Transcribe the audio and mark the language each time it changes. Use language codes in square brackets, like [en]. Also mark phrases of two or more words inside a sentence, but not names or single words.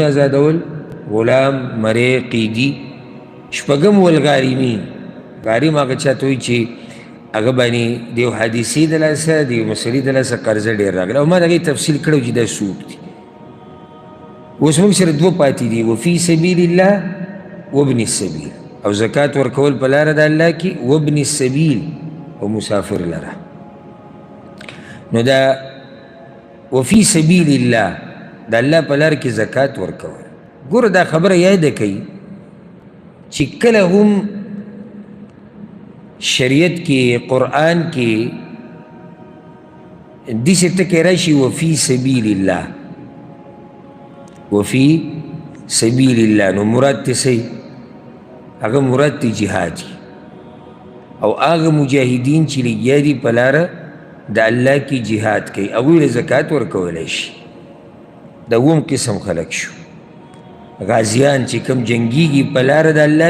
[ps] ازادول غلام مرې قیدي شپږم والغارمین غارم هغه چا ته وایي چې هغه باندې د یو حادثې د لاسه د یو مسلې د لاسه قرضه ډېر راغلی او ما د هغې تفصیل کړی چې دا څوک دي اوس موږ سره دوه پاتې دي [ar] وفي سبیل الله وابن السبیل [ps] او زکات ورکول په لاره د الله کې [ar] وابن السبیل [ps] او مسافر لره نو دا [ar] وفي سبیل الله [ps] د الله په لاره کې زکات ورکول ګوره دا خبره یاده کوي چې کله هم شریعت کې قرآن کې داسې ټکی راشي [ar] وفي سبیل الله وفي سبیل الله [ps] نو مراد ته څه هغه مراد ته جهاد او هغه مجاهدین چې لګیا دي په لاره د الله کې جهاد کوي هغوی له زکات ورکولی شي د اووم قسم خلک شو غازیان چې کوم جنګیږي په لاره د الله